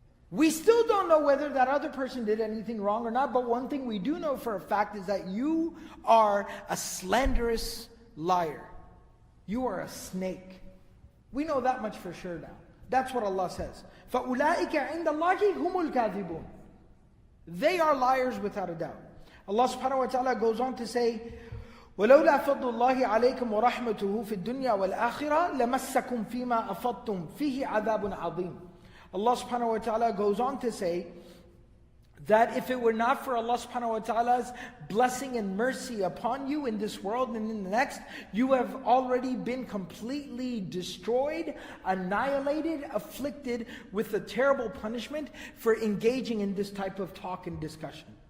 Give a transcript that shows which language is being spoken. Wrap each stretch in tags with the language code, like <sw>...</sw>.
<en>We still don't know whether that other person did anything wrong or not, but one thing we do know for a fact is that you are a slanderous liar. You are a snake. We know that much for sure now. That's what Allah says.</en> <ar>فَأُولَٰئِكَ عِنْدَ اللَّهِ هُمُ الْكَاذِبُونَ.</ar> <en>They are liars without a doubt. Allah subhanahu wa ta'ala goes on to say,</en> <ar>وَلَوْلَا فَضْلُ اللَّهِ عَلَيْكُمْ وَرَحْمَتُهُ فِي الدُّنْيَا وَالْآخِرَةِ لَمَسَّكُمْ فِيمَا أَفَضْتُمْ فِيهِ عَذَابٌ عَظِيمٌ.</ar> <en>Allah subhanahu wa ta'ala goes on to say that if it were not for Allah subhanahu wa ta'ala's blessing and mercy upon you in this world and in the next, you have already been completely destroyed, annihilated, afflicted with a terrible punishment for engaging in this type of talk and discussion.</en>